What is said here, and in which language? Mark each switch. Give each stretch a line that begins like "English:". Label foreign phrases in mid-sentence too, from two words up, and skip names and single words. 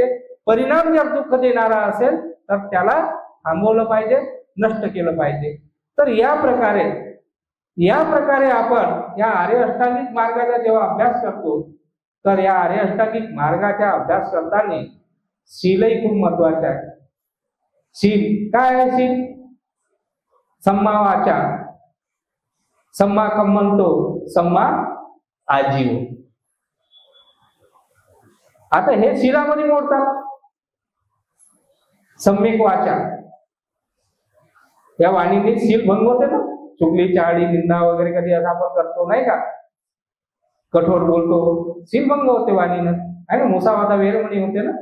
Marathi: परिणाम जर दुःख देणारा असेल तर त्याला थांबवलं पाहिजे, नष्ट केलं पाहिजे. तर या प्रकारे आपण या आर्य अष्टांगिक मार्गाचा जेव्हा अभ्यास करतो, तर या आर्य अष्टांगिक मार्गाचा अभ्यास करताना शीलही खूप महत्वाचं आहे. शील काय आहे?
Pali: शील सम्मा वाचा, सम्मा कम्मंतो, सम्मा आजीव.
Marathi: आता हे शीलामध्ये मोडतात. सम्यक वाचा, या वाणीने शील भंग होते ना, चुगली, चाळी, निंदा वगैरे कधी असं आपण करतो नाही का, कठोर बोलतो, शील भंग होते वाणीनं, आहे ना,
Pali: मुसावादा वेरमणी
Marathi: होते ना.